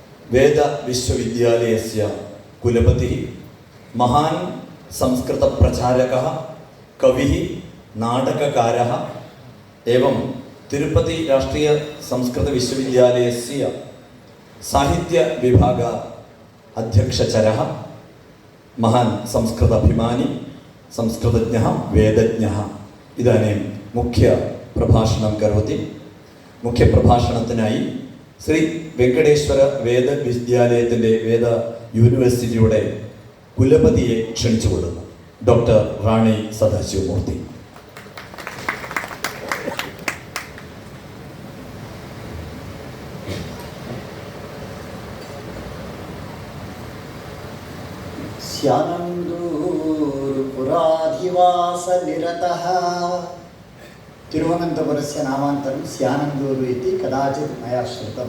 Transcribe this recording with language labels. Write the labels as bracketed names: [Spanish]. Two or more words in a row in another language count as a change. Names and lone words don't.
[Sanskrit] വേദ വിശ്വവിദ്യാലയസ്യ കുലപതി മഹാൻ സംസ്കൃത പ്രചാരകः കവിः നാടകകാരः एवं तिरुपति राष्ट्रीय संस्कृत विश्वविद्यालयस्य साहित्य विभाग अध्यक्षचरः महान् संस्कृत अभिमानी संस्कृतज्ञः वेदज्ञः इदानीं मुख्य प्रभाषणं करोति. [Malayalam] मुख्य प्रभाषणത്തിനായി ശ്രീ വെങ്കടേശ്വര വേദ വിദ്യാലയത്തിൻ്റെ വേദ യൂണിവേഴ്സിറ്റിയുടെ കുലപതിയെ ക്ഷണിച്ചുകൊള്ളുന്നു. ഡോക്ടർ റാണി സദാശിവമൂർത്തി. [Sanskrit] स्यानन्दूरुपुराधिवासनिरतः तिरुवनन्तपुरस्य नामान्तरं स्यानन्दूरु इति कदाचित् मया श्रुतं.